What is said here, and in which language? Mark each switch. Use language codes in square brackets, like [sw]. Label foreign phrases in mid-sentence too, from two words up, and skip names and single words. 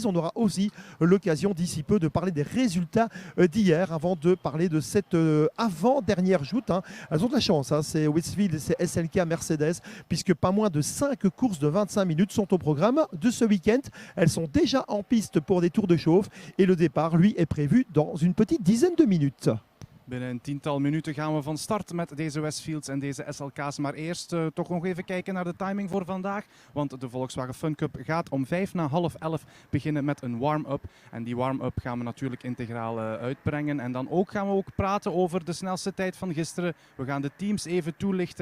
[fr] On aura aussi l'occasion d'ici peu de parler des résultats d'hier avant de parler de cette avant-dernière joute. Elles ont de la chance, c'est Westfield et c'est SLK Mercedes, puisque pas moins de 5 courses de 25 minutes sont au programme de ce week-end. Elles sont déjà en piste pour des tours de chauffe et le départ, lui, est prévu dans une petite dizaine de minutes. [nl] Binnen een tiental minuten gaan we van start met deze Westfields en deze SLK's. Maar eerst toch nog even kijken naar de timing voor vandaag. Want de Volkswagen Fun Cup gaat om 11:05 beginnen met een warm-up. En die warm-up gaan we natuurlijk integraal uitbrengen. En dan gaan we ook praten over de snelste tijd van gisteren. We gaan de teams even toelichten.